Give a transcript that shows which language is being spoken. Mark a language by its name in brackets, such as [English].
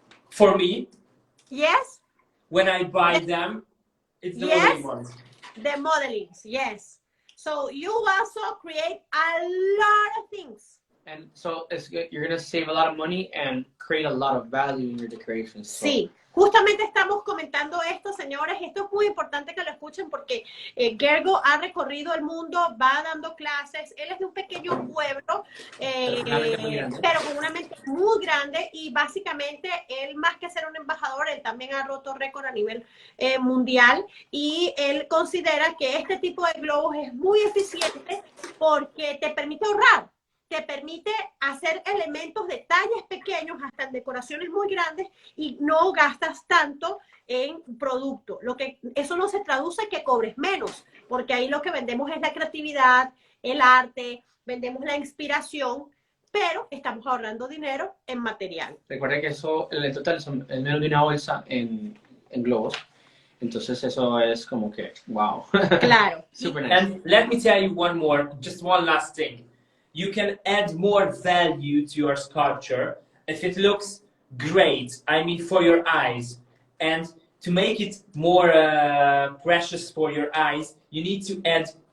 [English] For me? Yes. When I buy them, it's the modeling ones. The modelings, yes. So you also create a lot of things. And so you're going to save a lot of money and create a lot of value in your decorations. So. [Spanish] Sí, justamente estamos comentando esto, señores. Esto es muy importante que lo escuchen porque Gergo ha recorrido el mundo, va dando clases. Él es de un pequeño pueblo, pero con una mente muy grande, y básicamente él, más que ser un embajador, él también ha roto récord a nivel mundial, y él considera que este tipo de globos es muy eficiente porque te permite ahorrar. Te permite hacer elementos de talles pequeños hasta en decoraciones muy grandes y no gastas tanto en producto. Eso no se traduce que cobres menos, porque ahí lo que vendemos es la creatividad, el arte, vendemos la inspiración, pero estamos ahorrando dinero en material. Recuerda que eso, el total son menos de una bolsa en globos. Entonces eso es como que, wow. Claro. [English] Super nice. And let me tell you one more, just one last thing. You can add more value to your sculpture if it looks great, I mean for your eyes. And to make it more precious for your eyes, you need to add